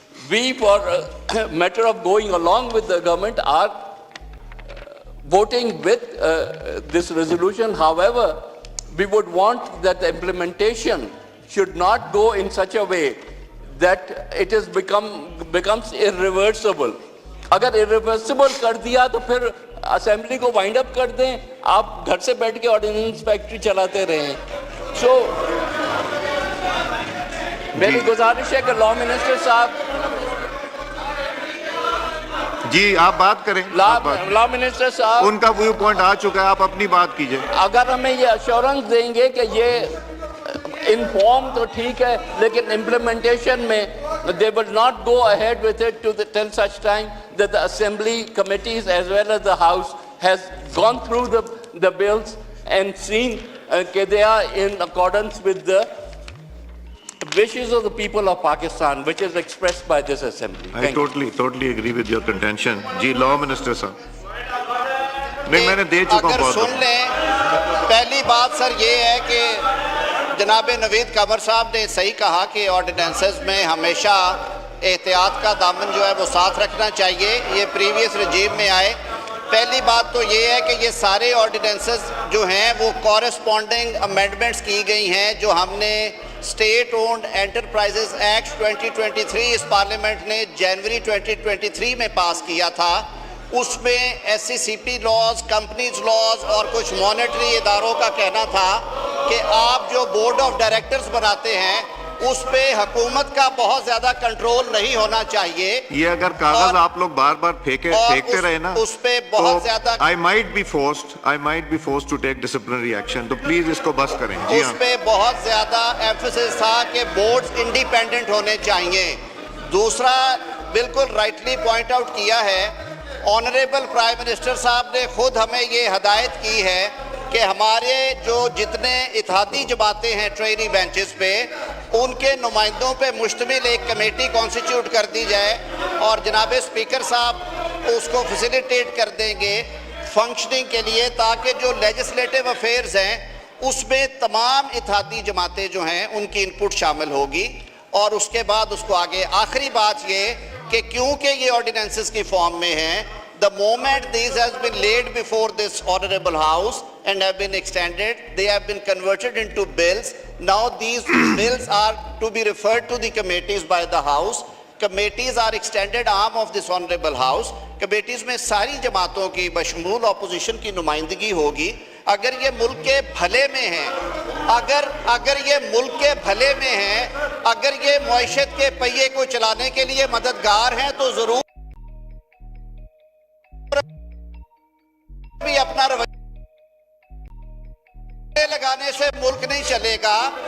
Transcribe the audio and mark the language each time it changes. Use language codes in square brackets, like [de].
[en] We, for a matter of going along with the government, are voting with this resolution. However, we would want that the implementation should not go in such a way that it is becomes irreversible. [ur] اگر irreversible کر دیا تو پھر assembly کو وائنڈ اپ کر دیں, آپ گھر سے بیٹھ کے آرڈیننس فیکٹری چلاتے رہیں. سو میری گزارش ہے کہ لا منسٹر صاحب جی آپ بات کریں. لا منسٹر صاحب ان کا ویو پوائنٹ آ چکا ہے, آپ اپنی بات کیجئے. اگر ہمیں یہ ایشورنس دیں گے کہ یہ [en] inform [ur] تو ٹھیک ہے, لیکن [en] implementation میں they will not go ahead with it till such time that the assembly committees as well as the house has gone through the bills and seen that they are in accordance with the wishes of the people of Pakistan, which is expressed by this assembly. I totally agree with your contention. [ur] جی law minister صاحب. نہیں میں نے دے چکا ہوں. اگر سن لیں, پہلی بات سر یہ ہے کہ جناب نوید قمر صاحب نے صحیح کہا کہ آرڈیننسز میں ہمیشہ احتیاط کا دامن جو ہے وہ ساتھ رکھنا چاہیے. یہ پریویس رجیم میں آئے. پہلی بات تو یہ ہے کہ یہ سارے آرڈیننسز جو ہیں وہ کورسپونڈنگ امینڈمنٹس کی گئی ہیں جو ہم نے اسٹیٹ اونڈ انٹرپرائزز ایکٹ 2023 اس پارلیمنٹ نے جنوری 2023 میں پاس کیا تھا. اس میں ایس سی سی پی لاز, کمپنیز لاز اور کچھ مانیٹری اداروں کا کہنا تھا کہ آپ جو بورڈ آف ڈائریکٹرز بناتے ہیں اس پہ حکومت کا بہت زیادہ کنٹرول نہیں ہونا چاہیے. یہ اگر کاغذ آپ لوگ بار بار پھینکتے رہے نا اس پہ بہت زیادہ [en] I might be forced to take disciplinary action. [ur] تو پلیز اس کو بس کریں. اس پہ بہت زیادہ ایمفیسس تھا کہ بورڈز انڈیپینڈنٹ ہونے چاہیے. دوسرا بالکل رائٹلی پوائنٹ آؤٹ کیا ہے آنریبل پرائم منسٹر صاحب نے خود ہمیں یہ ہدایت کی ہے کہ ہمارے جو جتنے اتحادی جماعتیں ہیں ٹرینی بینچز پہ ان کے نمائندوں پہ مشتمل ایک کمیٹی کانسٹیٹیوٹ کر دی جائے اور جناب اسپیکر صاحب اس کو فیسیلیٹیٹ کر دیں گے فنکشننگ کے لیے, تاکہ جو لیجسلیٹو افیئرز ہیں اس میں تمام اتحادی جماعتیں جو ہیں ان کی انپٹ شامل ہوگی. اور اس کے بعد اس کو آگے آخری بات یہ کہ کیونکہ یہ آرڈیننسز کی فارم میں ہیں, [en] the moment these has been laid before this honorable house and have been extended, they have been converted into bills. Now these bills are to be referred to the committees by the house. Committees are extended arm of this honorable house. [ur] Committees میں ساری جماعتوں کی بشمول opposition کی نمائندگی ہوگی. اگر یہ ملک کے بھلے میں ہیں, اگر یہ ملک کے بھلے میں ہیں, اگر یہ معیشت کے پہیے کو چلانے کے لیے مددگار ہیں تو ضرور بھی اپنا رویہ لگانے سے ملک نہیں چلے گا.